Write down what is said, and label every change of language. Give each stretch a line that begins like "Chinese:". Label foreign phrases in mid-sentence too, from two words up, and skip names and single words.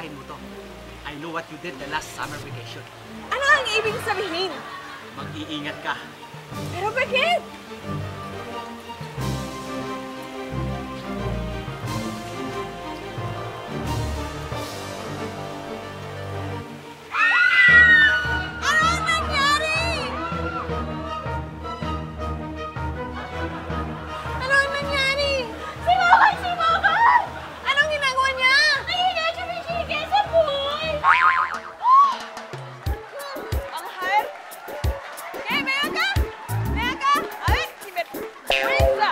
Filipino: to.
English: I know what you did the last summer vacation.
Filipino: Ano ang ibig sabihin? Mag-iingat ka. Pero bakit? Ano ang nangyari? Ano ang nangyari? Simakan! Anong ginagawa niya? Nahiga siya ng sige sa pool! Ang hard?
Spanish: Okay, ven acá. A ver, si me... ¡Luisa!